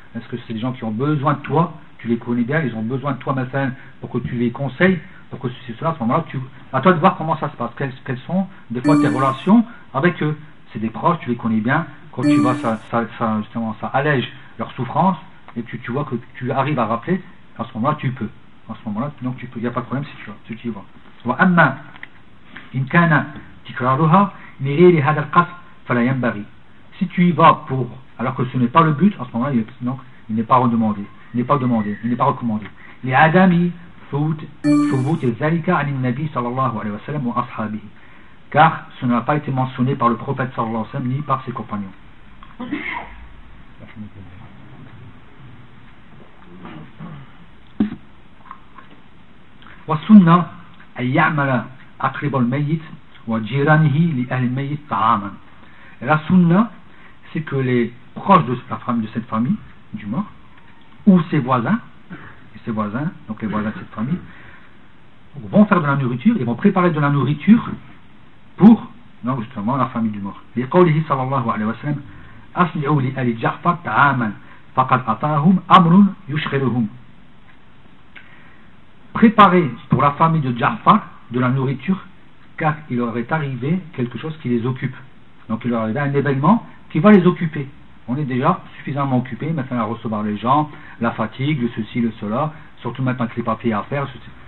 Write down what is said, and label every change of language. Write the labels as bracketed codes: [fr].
[fr] Est-ce que c'est des gens qui ont besoin de toi, tu les connais bien, ils ont besoin de toi, enfin, pour que tu les conseilles, pour que c'est cela, à ce moment-là, tu... à toi de voir comment ça se passe, quelles sont, des fois, tes relations avec eux. C'est des proches, tu les connais bien, quand tu vois, justement, ça allège leur souffrance, et tu vois que tu arrives à rappeler, à ce moment-là, tu peux. À ce moment-là, donc, tu peux, il n'y a pas de problème si tu y vas. [ar] وأما إن كان تكرارها من غير هذا القصد فلا ينبغي. [fr] Si tu y vas pour, alors que ce n'est pas le but, en ce moment-là, donc il n'est pas demandé, il n'est pas recommandé. [ar] لعدم ثبوت ذلك عن النبي صلى الله عليه وسلم وأصحابه. [fr] Car ce n'a pas été mentionné par le prophète صلى الله عليه وسلم ni par ses compagnons. [ar] والسنة أن يعمل أقرب الميت وجيرانه لأهل الميت طعاما. [fr] La sunna, c'est que les proches de la famille, de cette famille, du mort, ou ses voisins, donc les voisins de cette famille, vont faire de la nourriture, ils vont préparer de la nourriture pour, donc justement, la famille du mort. [ar] لقوله صلى الله عليه وسلم أسلعوا لأهل جعفر طعاما فقد أطاهم أمر يشغلهم. [fr] Préparer pour la famille de Ja'far de la nourriture, car il leur est arrivé quelque chose qui les occupe. Donc il leur est arrivé un événement qui va les occuper. On est déjà suffisamment occupé maintenant à recevoir les gens, la fatigue, le ceci, le cela, surtout maintenant que les papiers à faire, ceci.